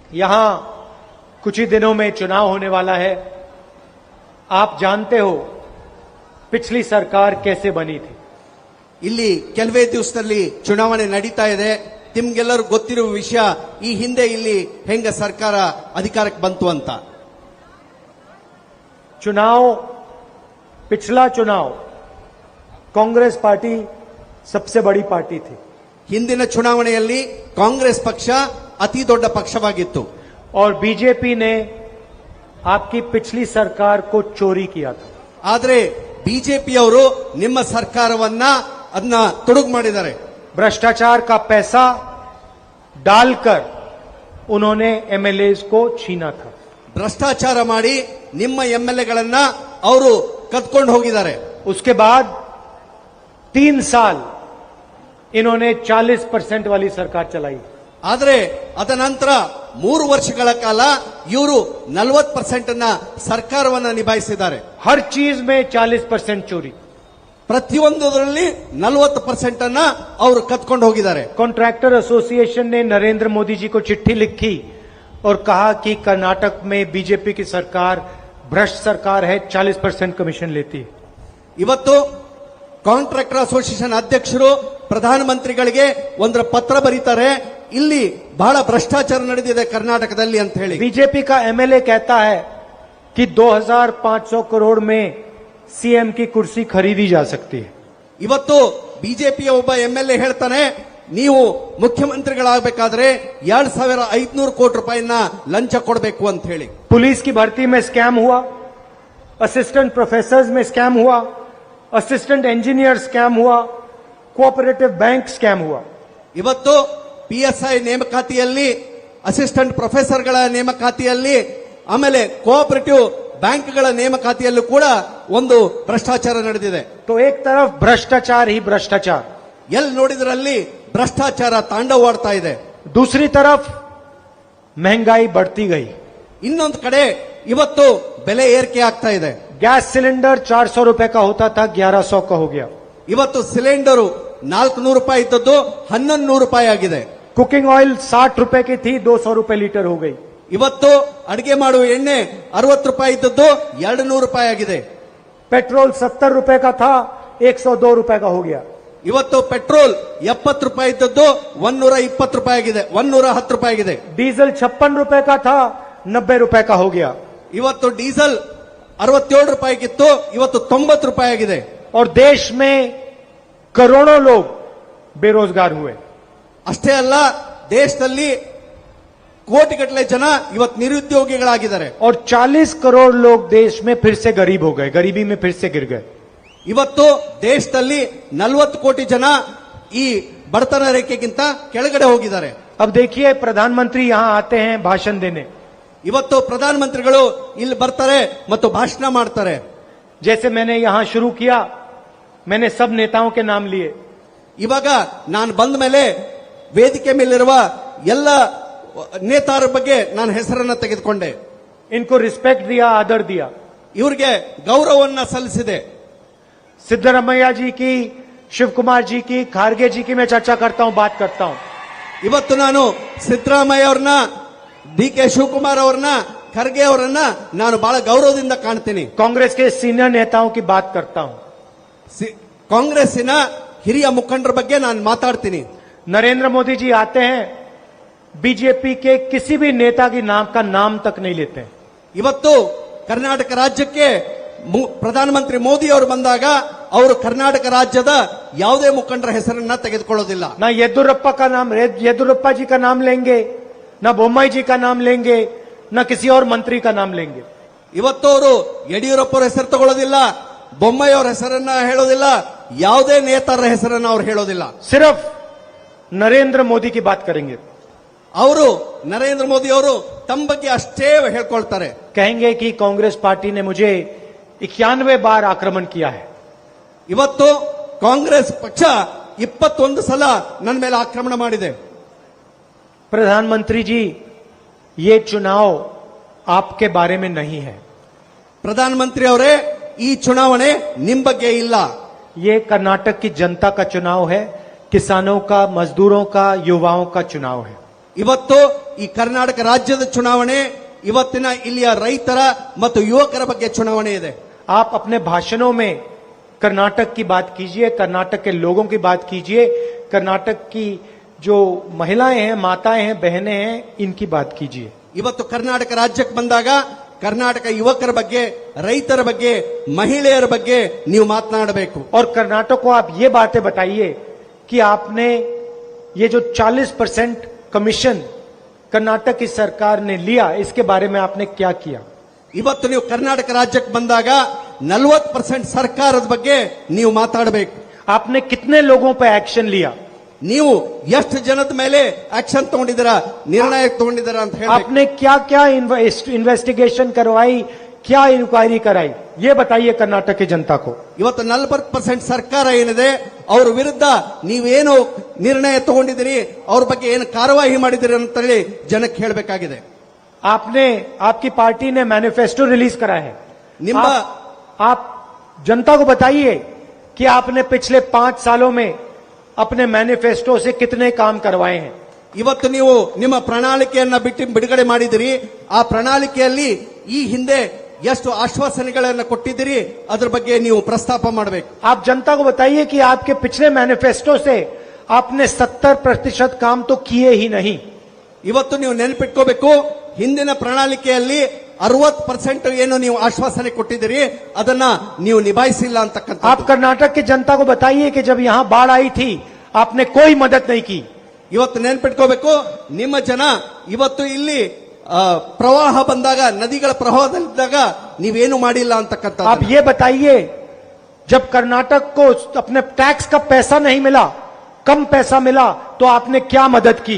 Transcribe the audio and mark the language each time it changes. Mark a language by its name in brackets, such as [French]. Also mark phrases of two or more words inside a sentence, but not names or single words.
[Hindi] यहां कुछ ही दिनों में चुनाव होने वाला है। आप जानते हो पिछली सरकार कैसे बनी थी। [Kannada] ಇಲ್ಲಿ ಕೆಲವೇ ದಿವಸದಲ್ಲಿ ಚುನಾವಣೆ ನಡೀತಾ ಇದೆ. ನಿಮ್ಗೆಲ್ಲರೂ ಗೊತ್ತಿರುವ ವಿಷಯ, ಈ ಹಿಂದೆ ಇಲ್ಲಿ ಹೆಂಗ ಸರ್ಕಾರ ಅಧಿಕಾರಕ್ಕೆ ಬಂತು ಅಂತ. [Hindi] पिछला चुनाव कांग्रेस पार्टी सबसे बड़ी पार्टी थी। [Kannada] ಹಿಂದಿನ ಚುನಾವಣೆಯಲ್ಲಿ ಕಾಂಗ್ರೆಸ್ ಪಕ್ಷ ಅತಿ ದೊಡ್ಡ ಪಕ್ಷವಾಗಿತ್ತು. [Hindi] और बीजेपी ने आपकी पिछली सरकार को चोरी किया था। [Kannada] ಆದರೆ ಬಿಜೆಪಿಯವರು ನಿಮ್ಮ ಸರ್ಕಾರವನ್ನ ಅದನ್ನ ತೊಡಗು ಮಾಡಿದ್ದಾರೆ. [Hindi] भ्रष्टाचार का पैसा डालकर उन्होंने एमएलए को छीना था। [Kannada] ಭ್ರಷ್ಟಾಚಾರ ಮಾಡಿ ನಿಮ್ಮ ಎಂಎಲ್ಎಗಳನ್ನ ಅವರು ಕದ್ಕೊಂಡು ಹೋಗಿದ್ದಾರೆ. [Hindi] उसके बाद 3 साल इन्होंने 40% वाली सरकार चलाई। [Kannada] ಆದರೆ ಅದ ನಂತರ 3 ವರ್ಷಗಳ ಕಾಲ ಇವರು 40% ಅನ್ನ ಸರ್ಕಾರವನ್ನ ನಿಭಾಯಿಸಿದ್ದಾರೆ. [Hindi] हर चीज में 40% चोरी। [Kannada] ಪ್ರತಿಯೊಂದರಲ್ಲಿ 40% ಅನ್ನ ಅವರು ಕದ್ಕೊಂಡು ಹೋಗಿದ್ದಾರೆ. [English] contractor association [Hindi] ने नरेंद्र मोदी जी को चिट्ठी लिखी और कहा कि कर्नाटक में बीजेपी की सरकार भ्रष्ट सरकार है, 40% कमीशन लेती है। [Kannada] ಇವತ್ತು [English] contractor association [Kannada] ಅಧ್ಯಕ್ಷರು ಪ್ರಧಾನಮಂತ್ರಿಗಳಿಗೆ ಒಂದರ ಪತ್ರ ಬರೀತಾರೆ, ಇಲ್ಲಿ ಬಹಳ ಭ್ರಷ್ಟಾಚಾರ ನಡೆದಿದೆ ಕರ್ನಾಟಕದಲ್ಲಿ ಅಂತ ಹೇಳಿ. [Hindi] बीजेपी का एमएलए कहता है कि 2500 करोड़ में सीएम की कुर्सी खरीदी जा सकती है। [Kannada] ಇವತ್ತು ಬಿಜೆಪಿಯ ಒಬ್ಬ ಎಂಎಲ್ಎ ಹೇಳ್ತಾನೆ, ನೀವು ಮುಖ್ಯಮಂತ್ರಿಗಳಾಗಬೇಕಾದ್ರೆ 2500 ಕೋಟಿ ರೂಪಾಯಿನ ಲಂಚ ಕೊಡಬೇಕು ಅಂತ ಹೇಳಿ. [Hindi] पुलिस की भर्ती में स्कैम हुआ, [English] assistant professors [Hindi] में स्कैम हुआ, [English] assistant engineer scam [Hindi] हुआ, [English] cooperative bank scam [Hindi] हुआ। [Kannada] ಇವತ್ತು ಪಿಎಸ್ಐ ನೇಮಕಾತಿಯಲ್ಲಿ, [English] assistant professors [Kannada] ನೇಮಕಾತಿಯಲ್ಲಿ, ಆಮೇಲೆ [English] cooperative banks [Kannada] ನೇಮಕಾತಿಯಲ್ಲೂ ಕೂಡ ಒಂದು ಭ್ರಷ್ಟಾಚಾರ ನಡೆದಿದೆ. [Hindi] तो एक तरफ भ्रष्टाचार ही भ्रष्टाचार, [Kannada] ಎಲ್ಲಿ ನೋಡಿದ್ರಲ್ಲಿ ಭ್ರಷ್ಟಾಚಾರ ತಾಂಡವಾಡ್ತಾ ಇದೆ. [Hindi] दूसरी तरफ महंगाई बढ़ती गई। [Kannada] ಇನ್ನೊಂದು ಕಡೆ ಇವತ್ತು ಬೆಲೆ ಏರಿಕೆ ಆಗ್ತಾ ಇದೆ. [English] gas cylinder [Hindi] 400 रुपए का होता था, 1100 का हो गया। [Kannada] ಇವತ್ತು ಸಿಲಿಂಡರು 400 ರೂಪಾಯಿ ಇದ್ದದ್ದು 1100 ರೂಪಾಯಿ ಆಗಿದೆ. [English] cooking oil [Hindi] 60 रुपए की थी, 200 रुपए लीटर हो गई। [Kannada] ಇವತ್ತು ಅಡಿಗೆ ಮಾಡುವ ಎಣ್ಣೆ 60 ರೂಪಾಯಿ ಇದ್ದದ್ದು 200 ರೂಪಾಯಿ ಆಗಿದೆ. [Hindi] पेट्रोल 70 रुपए का था, 102 रुपए का हो गया। [Kannada] ಇವತ್ತು ಪೆಟ್ರೋಲ್ 70 ರೂಪಾಯಿ ಇದ್ದದ್ದು 120 ರೂಪಾಯಿ ಆಗಿದೆ, 110 ರೂಪಾಯಿ ಆಗಿದೆ. [Hindi] डीजल 56 रुपए का था, 90 रुपए का हो गया। [Kannada] ಇವತ್ತು ಡೀಸೆಲ್ 67 ರೂಪಾಯಿಗಿತ್ತು, ಇವತ್ತು 90 ರೂಪಾಯಿ ಆಗಿದೆ. [Hindi] और देश में करोड़ों लोग बेरोजगार हुए। [Kannada] ಅಷ್ಟೇ ಅಲ್ಲ, ದೇಶದಲ್ಲಿ ಕೋಟಿಗಟ್ಟಲೆ ಜನ ಇವತ್ತು ನಿರುದ್ಯೋಗಿಗಳಾಗಿದ್ದಾರೆ. [Hindi] और 40 करोड़ लोग देश में फिर से गरीब हो गए, गरीबी में फिर से गिर गए। [Kannada] ಇವತ್ತು ದೇಶದಲ್ಲಿ 40 ಕೋಟಿ ಜನ ಈ ಬಡತನ ರೇಖೆಗಿಂತ ಕೆಳಗಡೆ ಹೋಗಿದ್ದಾರೆ. [Hindi] अब देखिए, प्रधानमंत्री यहां आते हैं भाषण देने। [Kannada] ಇವತ್ತು ಪ್ರಧಾನಮಂತ್ರಿಗಳು ಇಲ್ಲಿ ಬರ್ತಾರೆ ಮತ್ತು ಭಾಷಣ ಮಾಡ್ತಾರೆ. [Hindi] जैसे मैंने यहां शुरू किया, मैंने सब नेताओं के नाम लिए। [Kannada] ಇವಾಗ ನಾನು ಬಂದ ಮೇಲೆ ವೇದಿಕೆ ಮೇಲಿರುವ ಎಲ್ಲ ನೇತಾರ ಬಗ್ಗೆ ನಾನು ಹೆಸರನ್ನ ತೆಗೆದುಕೊಂಡೆ. [Hindi] इनको रिस्पेक्ट दिया, आदर दिया। [Kannada] ಇವರಿಗೆ ಗೌರವವನ್ನ ಸಲ್ಲಿಸಿದೆ. [Hindi] सिद्धरामैया जी की, शिव कुमार जी की, खारगे जी की मैं चर्चा करता हूं, बात करता हूं। [Kannada] ಇವತ್ತು ನಾನು ಸಿದ್ದರಾಮಯ್ಯ ಅವ್ರನ್ನ, ಡಿ ಕೆ ಶಿವಕುಮಾರ್ ಅವ್ರನ್ನ, ಖರ್ಗೆ ಅವರನ್ನ ನಾನು ಬಹಳ ಗೌರವದಿಂದ ಕಾಣ್ತೀನಿ. [Hindi] कांग्रेस के सीनियर नेताओं की बात करता हूं। [Kannada] ಕಾಂಗ್ರೆಸ್ಸಿನ ಹಿರಿಯ ಮುಖಂಡರ ಬಗ್ಗೆ ನಾನು ಮಾತಾಡ್ತೀನಿ. [Hindi] नरेंद्र मोदी जी आते हैं, बीजेपी के किसी भी नेता की नाम का नाम तक नहीं लेते हैं। [Kannada] ಇವತ್ತು ಕರ್ನಾಟಕ ರಾಜ್ಯಕ್ಕೆ ಪ್ರಧಾನಮಂತ್ರಿ ಮೋದಿ ಅವರು ಬಂದಾಗ ಅವರು ಕರ್ನಾಟಕ ರಾಜ್ಯದ ಯಾವುದೇ ಮುಖಂಡರ ಹೆಸರನ್ನ ತೆಗೆದುಕೊಳ್ಳೋದಿಲ್ಲ. [Hindi] ना येदुरप्पा का नाम, येदुरप्पा जी का नाम लेंगे, ना बोम्मई जी का नाम लेंगे, ना किसी और मंत्री का नाम लेंगे। [Kannada] ಇವತ್ತು ಅವರು ಯಡಿಯೂರಪ್ಪ ಅವರ ಹೆಸರು ತಗೊಳ್ಳೋದಿಲ್ಲ, ಬೊಮ್ಮಾಯಿ ಅವರ ಹೆಸರನ್ನ ಹೇಳೋದಿಲ್ಲ, ಯಾವುದೇ ನೇತಾರರ ಹೆಸರನ್ನ ಅವರು ಹೇಳೋದಿಲ್ಲ. [Hindi] सिर्फ नरेंद्र मोदी की बात करेंगे। [Kannada] ಅವರು ನರೇಂದ್ರ ಮೋದಿ ಅವರು ತಮ್ಮ ಬಗ್ಗೆ ಅಷ್ಟೇ ಹೇಳ್ಕೊಳ್ತಾರೆ. [Hindi] कहेंगे कि कांग्रेस पार्टी ने मुझे 91 बार आक्रमण किया है। [Kannada] ಇವತ್ತು ಕಾಂಗ್ರೆಸ್ ಪಕ್ಷ 21 ಸಲ ನನ್ನ ಮೇಲೆ ಆಕ್ರಮಣ ಮಾಡಿದೆ. [Hindi] प्रधानमंत्री जी, ये चुनाव आपके बारे में नहीं है। [Kannada] ಪ್ರಧಾನಮಂತ್ರಿ ಅವರೇ, ಈ ಚುನಾವಣೆ ನಿಮ್ ಬಗ್ಗೆ ಇಲ್ಲ. [Hindi] ये कर्नाटक की जनता का चुनाव है, किसानों का, मजदूरों का, युवाओं का चुनाव है। [Kannada] ಇವತ್ತು ಈ ಕರ್ನಾಟಕ ರಾಜ್ಯದ ಚುನಾವಣೆ, ಇವತ್ತಿನ ಇಲ್ಲಿಯ ರೈತರ ಮತ್ತು ಯುವಕರ ಬಗ್ಗೆ ಚುನಾವಣೆ ಇದೆ. [Hindi] आप अपने भाषणों में कर्नाटक की बात कीजिए, कर्नाटक के लोगों की बात कीजिए, कर्नाटक की जो महिलाएं हैं, माताएं हैं, बहनें हैं, इनकी बात कीजिए. [Kannada] ಇವತ್ತು ಕರ್ನಾಟಕ ರಾಜ್ಯಕ್ಕೆ ಬಂದಾಗ ಕರ್ನಾಟಕ ಯುವಕರ ಬಗ್ಗೆ, ರೈತರ ಬಗ್ಗೆ, ಮಹಿಳೆಯರ ಬಗ್ಗೆ ನೀವು ಮಾತನಾಡಬೇಕು. [Hindi] और कर्नाटक को आप ये बातें बताइए कि आपने ये जो 40% कमीशन कर्नाटक की सरकार ने लिया, इसके बारे में आपने क्या किया. [Kannada] ಇವತ್ತು ನೀವು ಕರ್ನಾಟಕ ರಾಜ್ಯಕ್ಕೆ ಬಂದಾಗ 40% ಸರ್ಕಾರದ ಬಗ್ಗೆ ನೀವು ಮಾತಾಡಬೇಕು. [Hindi] आपने कितने लोगों पर एक्शन लिया. [Kannada] ನೀವು ಎಷ್ಟು ಜನದ ಮೇಲೆ ಆಕ್ಷನ್ ತಗೊಂಡಿದ್ದೀರಾ, ನಿರ್ಣಯ ತಗೊಂಡಿದ್ದೀರಾ ಅಂತ ಹೇಳಿ. [Hindi] आपने क्या क्या इन्वेस्टिगेशन करवाई, क्या इंक्वायरी कराई, ये बताइए कर्नाटक की जनता को. [Kannada] ಇವತ್ತು 40% ಸರ್ಕಾರ ಏನಿದೆ ಅವ್ರ ವಿರುದ್ಧ ನೀವೇನು ನಿರ್ಣಯ ತಗೊಂಡಿದ್ದೀರಿ, ಅವ್ರ ಬಗ್ಗೆ ಏನು ಕಾರ್ಯವಾಹಿ ಮಾಡಿದಿರಿ ಅಂತ ಹೇಳಿ ಜನಕ್ಕೆ ಹೇಳಬೇಕಾಗಿದೆ. [Hindi] आपने, आपकी पार्टी ने [English] manifesto release [Hindi] करा है. [Kannada] ನಿಮ್ಮ [Hindi] आप जनता को बताइए कि आपने पिछले 5 सालों में अपने मैनिफेस्टो से कितने काम करवाए हैं. [Kannada] ಇವತ್ತು ನೀವು ನಿಮ್ಮ ಪ್ರಣಾಳಿಕೆಯನ್ನ ಬಿಡುಗಡೆ ಮಾಡಿದಿರಿ. ಆ ಪ್ರಣಾಳಿಕೆಯಲ್ಲಿ ಈ ಹಿಂದೆ ಎಷ್ಟು ಆಶ್ವಾಸನೆಗಳನ್ನು ಕೊಟ್ಟಿದ್ದೀರಿ ಅದರ ಬಗ್ಗೆ ನೀವು ಪ್ರಸ್ತಾಪ ಮಾಡಬೇಕು. [Hindi] आप जनता को बताइए कि आपके पिछले मैनिफेस्टो से आपने 70% काम तो किए ही नहीं. [Kannada] ಇವತ್ತು ನೀವು ನೆನಪಿಟ್ಕೋಬೇಕು, ಹಿಂದಿನ ಪ್ರಣಾಳಿಕೆಯಲ್ಲಿ 60% ಏನು ನೀವು ಆಶ್ವಾಸನೆ ಕೊಟ್ಟಿದ್ದೀರಿ ಅದನ್ನ ನೀವು ನಿಭಾಯಿಸಿಲ್ಲ ಅಂತಕ್ಕಂಥ. [Hindi] आप कर्नाटक की जनता को बताइए कि जब यहां बाढ़ आई थी आपने कोई मदद नहीं की. [Kannada] ಇವತ್ತು ನೆನಪಿಟ್ಕೋಬೇಕು, ನಿಮ್ಮ ಜನ ಇವತ್ತು ಇಲ್ಲಿ ಪ್ರವಾಹ ಬಂದಾಗ, ನದಿಗಳ ಪ್ರವಾಹದಲ್ಲಿದ್ದಾಗ ನೀವೇನು ಮಾಡಿಲ್ಲ ಅಂತಕ್ಕಂಥ. [Hindi] आप ये बताइए, जब कर्नाटक को अपने टैक्स का पैसा नहीं मिला, कम पैसा मिला, तो आपने क्या मदद की.